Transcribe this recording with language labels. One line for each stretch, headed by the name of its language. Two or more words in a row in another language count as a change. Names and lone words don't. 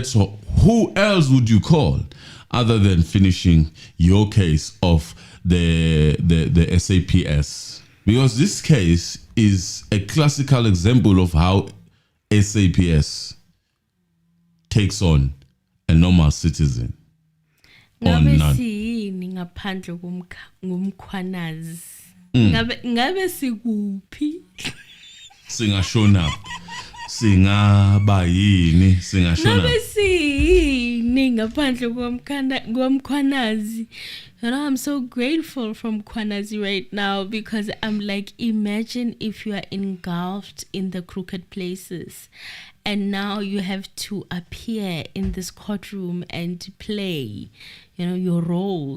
English: So who else would you call other than finishing your case of the SAPS? Because this case is a classical example of how SAPS takes on a normal citizen.
Zulu: Ngabe siyini ngaphandle ngomkhwanazi? Ngabe sikuphi? Singashona. Singaba yini? Singashona. Ngabe siyini ngaphandle ngomkhwanazi?
English: You know, I'm so grateful from Kwanazi right now, because I'm like, imagine if you are engulfed in the crooked places and now you have to appear in this courtroom and play, you know, your role.